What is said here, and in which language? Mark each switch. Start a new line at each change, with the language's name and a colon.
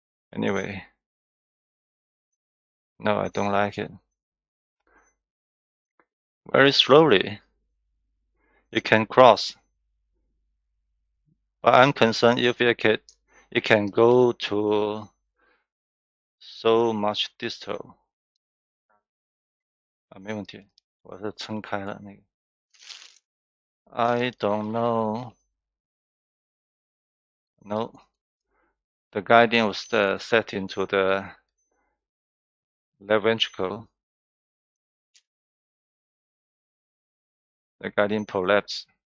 English: Anyway, no, I don't like it. Very slowly, it can cross. But I'm concerned if it can go to so much distal.
Chinese: 没问题，我是撑开了那个。
English: I don't know. No, the guiding was set into the left ventricle. The guiding prolapse.